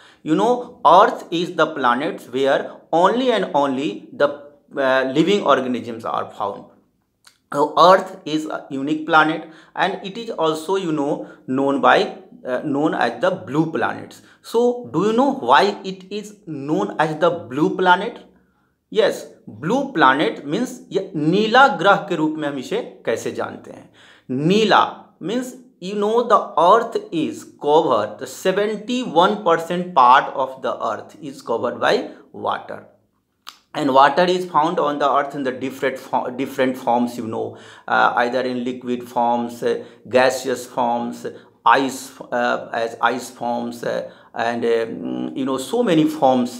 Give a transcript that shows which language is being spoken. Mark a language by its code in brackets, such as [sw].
[en] Earth is the planet where only and only the living organisms are found. So earth is a unique planet, and it is also known as the blue planets. So do you know why it is known as the blue planet? Yes, blue planet means [hi] ये नीला ग्रह के रूप में हम इसे कैसे जानते हैं? [en] नीला means the earth is covered, the 71% part of the earth is covered by water. And water is found on the earth in the different forms, either in liquid forms, gaseous forms, ice as ice forms, and so many forms.